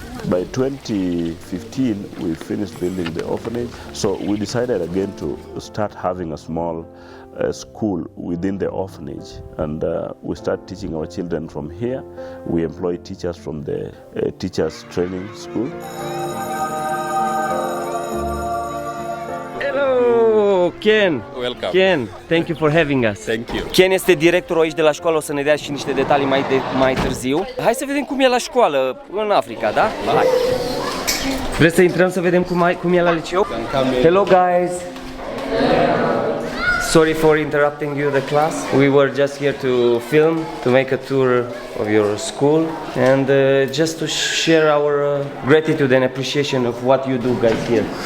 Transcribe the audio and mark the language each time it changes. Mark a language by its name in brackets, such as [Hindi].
[English] By 2015, we finished building the orphanage, so we decided again to start having a small school within the orphanage, and we start teaching our children from here. We employ teachers from the teachers training school. Hello, Ken! Welcome. Ken, thank you for having us. Thank you. [Romanian] Ken este directorul aici de la școală, o să ne dea și niște detalii mai târziu. Hai să vedem cum e la școală în Africa, da? Hai! Vreți să intrăm să vedem cum e la liceu? [English] Hello guys! Sorry for interrupting you the class. We were just here to film, to make a tour of your school, and just to share our gratitude and appreciation of what you do guys here.